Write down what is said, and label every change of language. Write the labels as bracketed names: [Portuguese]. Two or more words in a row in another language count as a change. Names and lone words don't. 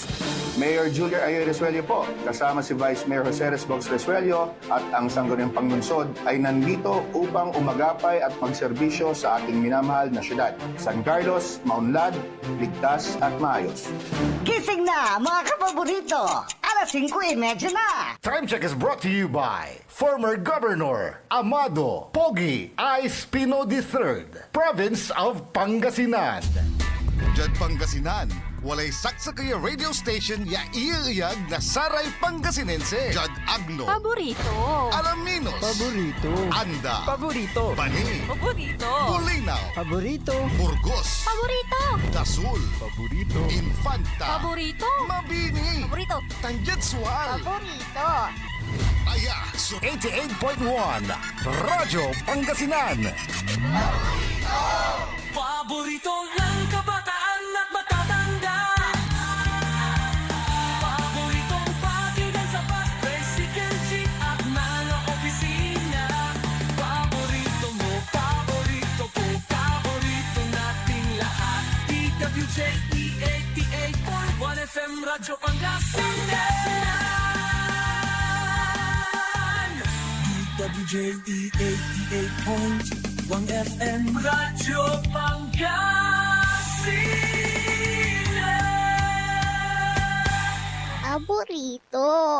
[Filipino] Mayor Julia Ayoy Resuello po, kasama si Vice Mayor Jose Resbox Resuello at ang Sangguniang Panglungsod ay nandito upang umagapay at magserbisyo sa ating minamahal na syudad. San Carlos, maunlad, ligtas at maayos. Gising na mga kapaborito! Alas 5:30 na! [English] Time check is brought to you by former Governor Amado Pogi I. Espino III, Province of Pangasinan. [Pangasinan] Diyan Pangasinan, walay saksa kaya [English] radio station [Pangasinan] ya iiyag na Saray Pangasinense. Judd Agno. [Filipino] Paborito. Alaminos. Paborito. Anda. Paborito. Bani. Paborito. Bulinaw. Paborito. Burgos. Paborito. Dasul. Paborito. Infanta. Paborito. Mabini. Paborito. Tanggetswal. Paborito. [Pangasinan] Aya, [Filipino] so 88.1 Radyo Pangasinan. Paborito ng kabataan at matatanda. Paboritong pakinggan sa bus, tricycle, jeep at mga opisina. Paborito mo, paborito ko, paborito nating lahat. DWJE 88.1 FM Radyo Pangasinan. DWJE 88.1 FM Radyo Pangasinan. Paborito.